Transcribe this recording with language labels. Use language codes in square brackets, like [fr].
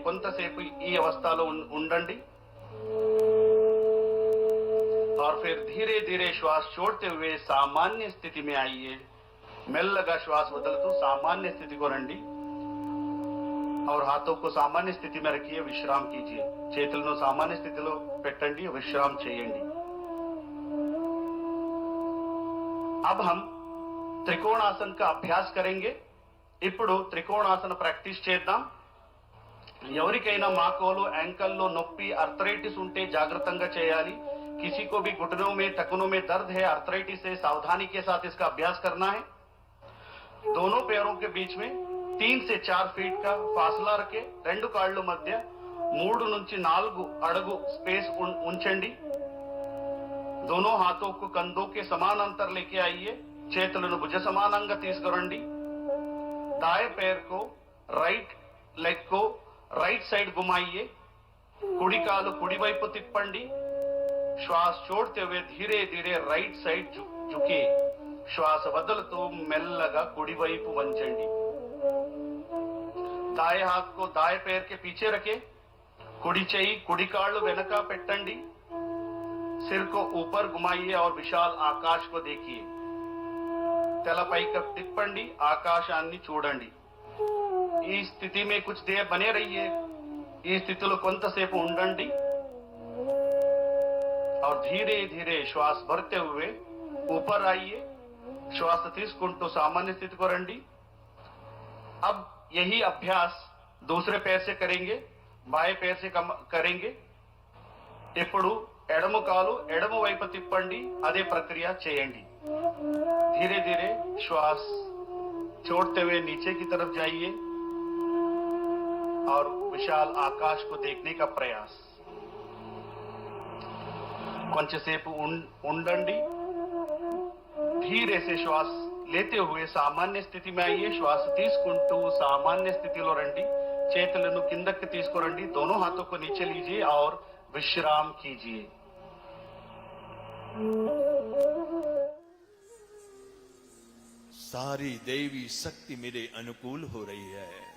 [te] కొంతసేపు ఈ అవస్థలో ఉండండి [hi] और फिर धीरे धीरे श्वास छोड़ते हुए सामान्य स्थिति में आइए। [te] మెల్లగా శ్వాస వదులుతూ सामान्य स्थिति को రండి [hi] और हाथों को सामान्य स्थिति में रखिए। विश्राम कीजिए। [te] చేతులను सामान्य స్థితిలో పెట్టండి, విశ్రాम చేయండి। [hi] अब हम त्रिकोणासन का अभ्यास करेंगे। [te] ఇప్పుడు త్రికోణాసన ప్రాక్టీస్ చేద్దాం। ఎవరికైనా మాకోలు యాంకల్లో నొప్పి ఆర్థరైటిస్ ఉంటే జాగ్రత్తగా చేయాలి। [hi] किसी को भी घुटनों में टखनों में दर्द है, आर्थराइटिस है, सावधानी के साथ इसका अभ्यास करना है। दोनों पैरों के बीच में 3 से 4 फीट का फासला रखे। [te] రెండు కాళ్ళు మధ్య 3 నుంచి 4 అడుగు स्पेस ఉంచండి। [hi] दोनों हाथों को कंधों के समानांतर लेके आइए। [te] చేతులను భుజ సమానంగా తీసుకురండి। [hi] दाएं पैर को, राइट लेग को राइट साइड घुमाइए। [te] కుడి కాలు కుడి వైపు తిప్పండి। [hi] श्वास छोड़ते हुए धीरे धीरे राइट साइड झुकिए। [te] శ్వాస వదులుతూ మెల్లగా కుడివైపు వంచండి. [hi] दाएं हाथ को दाएं पैर के पीछे रखें. [te] कुड़ी చెయ్యి కుడి కాళ్ళు వెనక పెట్టండి. [hi] सिर को ऊपर घुमाइए और विशाल आकाश को देखिए. [te] తల పైకి తిప్పండి, ఆకాశాన్ని చూడండి. [hi] ఈ స్థితి में कुछ देर बने रहिए. [te] ఈ స్థితిలో కొంతసేపు ఉండండి. [hi] और धीरे धीरे श्वास भरते हुए ऊपर आइए. [te] श्वास తీసుకుంటూ సామాన్య స్థితికి రండి. [hi] अब यही अभ्यास दूसरे पैर से करेंगे, बाएं पैर से करेंगे. [te] ఇప్పుడు ఎడమ కాలు ఎడమ వైపు తిప్పండి. అదే ప్రక్రియ చేయండి. [hi] धीरे धीरे श्वास छोड़ते हुए नीचे की तरफ जाइए और विशाल आकाश को देखने का प्रयास. [te] కొంచెంసేపు ఉండండి. [hi] धीरे से श्वास लेते हुए सामान्य स्थिति में आइए. [te] श्वास తీసుకుంటూ सामान्य స్థితిలో రండి. చేతులను కిందకి తీసుకురండి. [hi] दोनों हाथों को नीचे लीजिए और विश्राम कीजिए. सारी देवी शक्ति मेरे अनुकूल हो रही है.